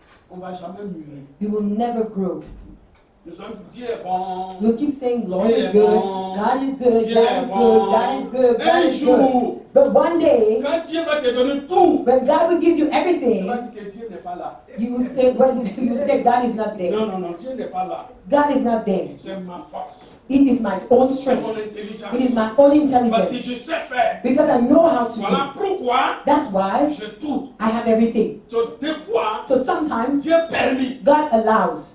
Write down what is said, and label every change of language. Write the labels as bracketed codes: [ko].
[fr] on ne va jamais mûrir. [en] you will never grow. [fr] Nous sommes Dieu est bon. [en] You'll keep saying, Lord [fr] Dieu [en] is [fr] est [en] good, [fr] bon. [en] God is good, [fr] Dieu [en] God [fr] est [en] is [fr] bon. [en] good, God is good, God [fr] Un [en] is good. [fr] jour, [en] But one day, [fr] quand Dieu va te donner tout, [en] when God will give you [fr] tu vas [en] everything, [fr] dire que Dieu n'est pas là. [en] you will say, when you say God is not there. [fr] Non, non, non, Dieu n'est pas là. [en] God is not there. [fr] C'est ma force. [en] It is my own [fr] C'est mon [en] strength. [fr] intelligence. [en] It is my own [fr] Parce que [en] intelligence. [fr] je sais faire. [en] Because I know how to [fr] Voilà [en] do. [fr] pourquoi [en] That's why [fr] j'ai tout. [en] I have everything. [fr] Donc, des fois, [en] So sometimes [fr] Dieu permet [en] God allows